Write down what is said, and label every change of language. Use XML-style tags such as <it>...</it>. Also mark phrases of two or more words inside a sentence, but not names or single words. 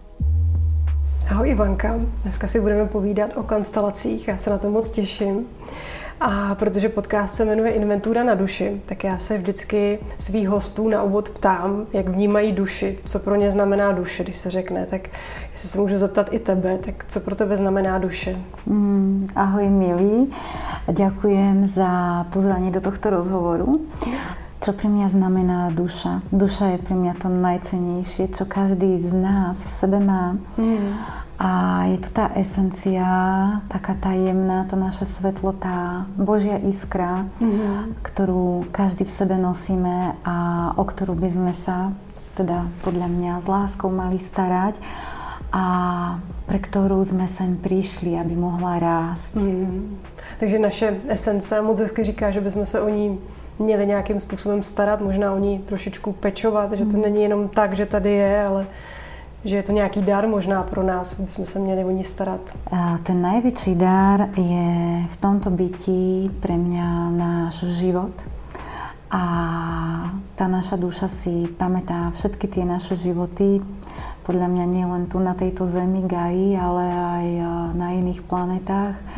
<cs>Ahoj Ivanka, dneska si budeme povídat o konstelacích, já se na to moc těším. A protože podcast se jmenuje Inventura na duši, tak já se vždycky svých hostů na úvod ptám, jak vnímají duši, co pro ně znamená duše, když se řekne. Tak jestli se můžu zeptat i tebe, tak co pro tebe znamená duše?</cs> <sk>Ahoj milí, ďakujem za pozvanie do tohto rozhovoru. Čo pre mňa znamená duša? Duša je pre mňa to najcennejšie, čo každý z nás v sebe má. A je to tá esencia, taká tajemná, to naše svetlo, tá Božia iskra, ktorú každý v sebe nosíme a o ktorú by sme sa, teda podľa mňa, s láskou mali starať a pre ktorú sme sem prišli, aby mohla rásť.</sk> <cs>Takže naše esence, moc hezky říká, že bychom se o ní měli nějakým způsobem starat, možná o ní trošičku pečovat, že to není jenom tak, že tady je, ale že je to nějaký dar možná pro nás, bychom se měli o ní starat.</cs> <sk>A ten najväčší dar je v tomto bytí pre mňa náš život. A tá naša duša si pamätá všetky tie naše životy, podľa mňa nie len tu na tejto zemi Gaji, ale aj na iných planetách.</sk>